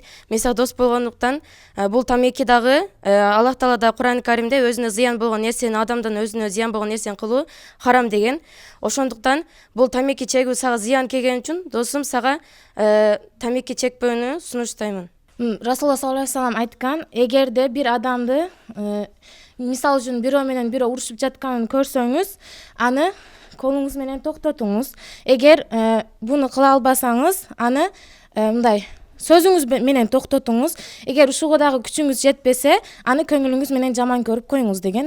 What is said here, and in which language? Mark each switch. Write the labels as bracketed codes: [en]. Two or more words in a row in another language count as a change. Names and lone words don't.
[ky] Мисалы дос болгондуктан бул тамеки дагы Аллах Таала да Кур'ан-ы Каримде өзүнө зыян болгон нерсени, адамдан өзүнө зыян болгон нерсени кылуу харам деген. Ошондуктан бул тамеки чегүү сага зыян келген үчүн досум сага тамеки чекпөөнү сунуштаймын. [ar] رسول الله صلى الله عليه وسلم [ky] айткан, эгерде бир адамды мисалы үчүн бирөө менен бирөө урушуп жатканын көрсөңүз, аны колуңуз менен токтотуңуз. Эгер буну кыла албасаңыз, аны мындай сөзүңүз менен токтотуңуз. Эгер ушуга дагы күчүңүз жетпесе, аны көңүлүңүз менен жаман көрүп коюңуз деген.